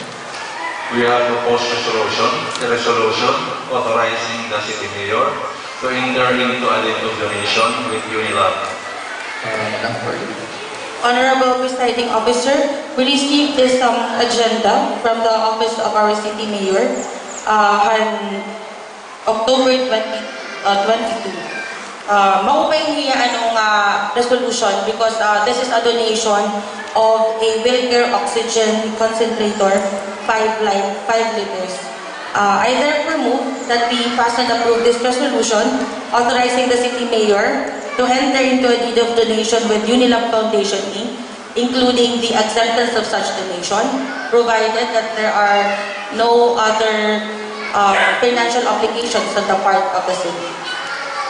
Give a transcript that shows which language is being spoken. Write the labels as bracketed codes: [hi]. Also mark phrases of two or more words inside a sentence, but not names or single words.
[en] We have proposed a resolution authorizing the city mayor to enter into a deed of donation with Unilab. Madam President. Honorable Presiding Officer, we received this agenda from the Office of our City Mayor on October 2022. [war] Maupay niya anong [en] resolution because this is a donation of a Wilker oxygen concentrator, 5 liters. I therefore move that we pass and approve this resolution authorizing the City Mayor to enter into a deed of donation with Unilab Foundation Inc., including the acceptance of such donation, provided that there are no other financial obligations on the part of the city.